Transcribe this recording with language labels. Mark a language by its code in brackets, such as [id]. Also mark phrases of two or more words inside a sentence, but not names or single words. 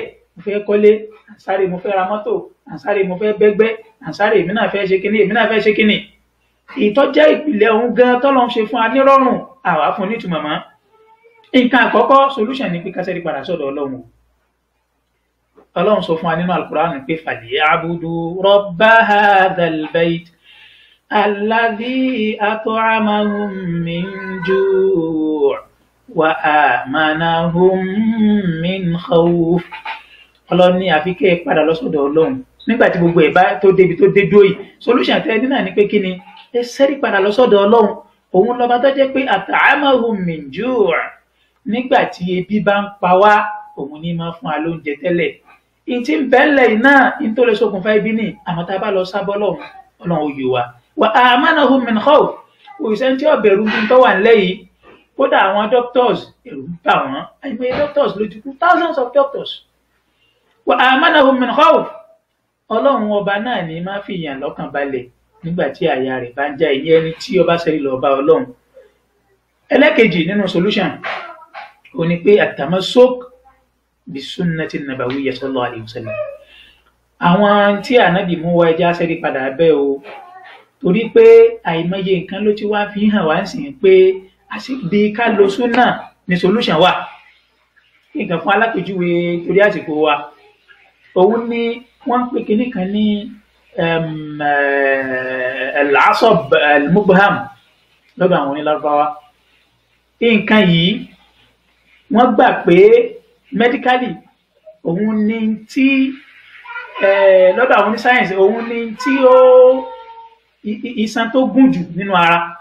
[yo] Mo fẹ́ kọ́lé, à ń sáré mo fẹ́ ra mọ́tò, à ń sáré mo fẹ́ bẹ́gbẹ́, à ń sáré èmi náà fẹ́ ṣe kíní, èmi náà fẹ́ ṣe kíní. Ìtọ́jẹ́ ìpìlẹ̀ òun gan tọ́lọ́ ń ṣe fún anírọ̀rùn, àwa fún nítumọ̀ mọ́. Nǹkan àkọ́kọ́ solution ni pé ká ṣẹ́rí padà sọ́dọ̀ Ọlọ́run. Ọlọ́run sọ fún wa nínú Al-Qur'an pé [ar] فليعبدوا رب هذا البيت الذي أطعمهم من جوع وآمنهم من خوف. [yo] Ọlọ́run ní àfi kẹ́ ẹ padà lọ sọ́dọ̀ Ọlọ́run nígbà tí gbogbo ẹ̀ bá tó débi tó dé dúró yìí. Solution tẹ́ ẹ dín náà ni pé kí ni? Ẹ ṣẹ́rí padà lọ sọ́dọ̀ Ọlọ́run. Òun lọ́ba tó jẹ́ pé [ar] أطعمهم من جوع' [yo] nígbà tí ebi bá ń pa wá, òun ní máa fún wa lóúnjẹ tẹ́lẹ̀. Ìtì ń bẹ́ẹ̀lẹ̀ yìí náà ní tó lè ṣokùnfà ibi ní, àmọ́ tá a bá lọ sábọ́ Ọlọ́run ó yọ wa. [ar] وآمنهم من خوف. [yo] Òṣìṣẹ́ tí ó bẹ̀rù bí tó wà nílẹ̀ yìí, kódà àwọn doctors ẹ̀rù ń bà wọ́n, àìmọye doctors ló ti kú, [en] thousands of doctors. [ar] وآمنهم من خوف. [yo] Ọlọ́run ọba náà ní máa fi yàn lọ́kàn balẹ̀ nígbà tí àyà rẹ̀ bá ń já ìyẹn ẹni tí ó bá ṣẹ́rí lọ bá Ọlọ́run. Ẹlẹ́kejì nínú solution ó ní pé [ar] التمسك بسنة النبوية صلى الله عليه وسلم. [yo] Àwọn tí ànábì mú wá ẹja ṣẹ́rí padà bẹ́ẹ̀ o, torí pé àìmọye nǹkan ló ti wá fi hàn wá sí pé àṣìbí ká lo súnà ní solution wà. Nǹkan fún alápèjúwe torí àsìkò wa, òun ni wọ́n ń pè kinní kan ní [ar] العصب المبهم [yo] lọ́dọ̀ àwọn onílárúbáwá. Nǹkan yìí wọ́n gbà pé medically òun ni tí lọ́dọ̀ àwọn onísáyẹ̀nsì òun ni tí ó iṣan tó gùn jù nínú ara.